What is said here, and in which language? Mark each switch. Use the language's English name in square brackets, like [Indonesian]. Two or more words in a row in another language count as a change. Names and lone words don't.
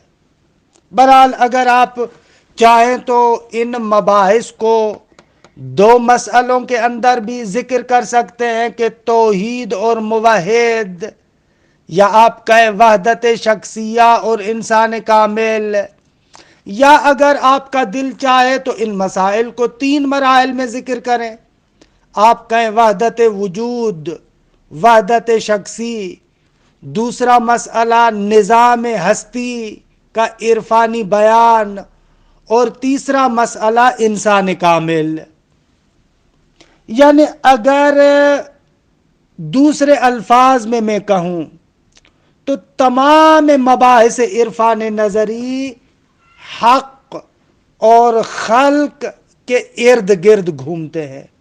[Urdu] بہرحال اگر آپ چاہیں تو ان مباحث کو دو مسئلوں کے اندر بھی ذکر کر سکتے ہیں، کہ توحید اور موحد، یا آپ کہیں وحدت شخصیہ اور انسان کامل، یا اگر آپ کا دل چاہے تو ان مسائل کو تین مراحل میں ذکر کریں۔ آپ کہیں وحدت وجود، وحدت شخصی، دوسرا مسئلہ نظام ہستی کا عرفانی بیان، اور تیسرا مسئلہ انسان کامل۔ یعنی اگر دوسرے الفاظ میں کہوں تو تمام مباحث عرفان نظری حق اور خلق کے ارد گرد گھومتے ہیں۔